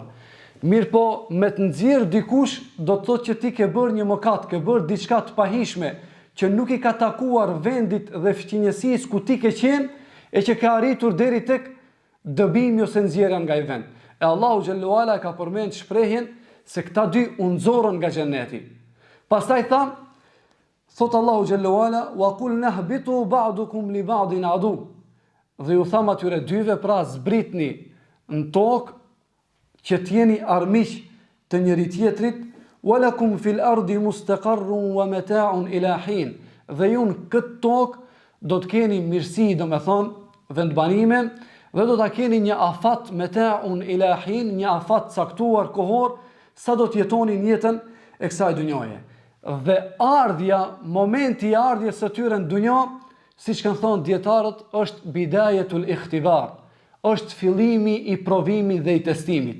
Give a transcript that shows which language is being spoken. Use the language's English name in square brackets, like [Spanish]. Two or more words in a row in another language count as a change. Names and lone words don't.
[Albanian] Mirë po me të nxjerr dikush do të thotë që ti ke bërë një mëkat, ke bërë diçka të pahishme që nuk i ka takuar vendit dhe fqinjësisë ku ti ke qenë e që ka arritur deri tek dëbimi ose nxjerrja nga ai vend. E [Arabic] الله جل وعلا [Albanian] ka përmend shprehjen se këta dy u nxorën nga xheneti. Pastaj tha, thot [Arabic] الله جل وعلا وقل اهبطوا بعضكم لبعض عدو. [Albanian] Dhe ju tham atyre dyve, pra zbritni në tokë që t'jeni armiq të njëri tjetrit, [Arabic] ولكم في الأرض مستقر ومتاع إلى حين. [Albanian] Dhe ju në këtë tokë do të keni mirësi, do me thonë, vendbanime, dhe do të keni një afat [Arabic] متاع إلى حين, [Albanian] një afat caktuar kohor, sa do t'jetoni jetën e kësaj dunjoje. Dhe ardhja, momenti i ardhjes së tyre në dunjo, si që kanë thonë djetarët, është [Arabic] بداية الاختبار, [Albanian] është fillimi i provimit dhe i testimit.